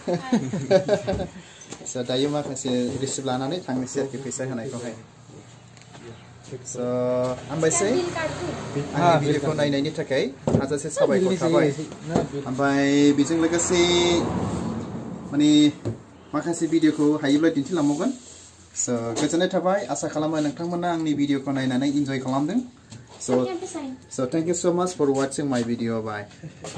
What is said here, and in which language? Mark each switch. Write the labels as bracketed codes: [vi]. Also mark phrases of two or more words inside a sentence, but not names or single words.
[brx] स' दायो माखासे रिसिप्ट लानानै थांनोसै आरोखि फैसा होनायखौहाय स' हामबायसै आंनि भिडिअखौ नायनायनि थाखाय हाजासे साबायखर थाबाय ओमफ्राय बेजों लोगोसे माने माखासे भिडिअखौ हायोब्ला दिन्थिलांबावगोन स' गोजोननाय थाबाय आसा खालामो नोंथांमोना आंनि भिडिअखौ नायनानै इन्जय खालामदों [en] So thank you so much for watching my video. Bye.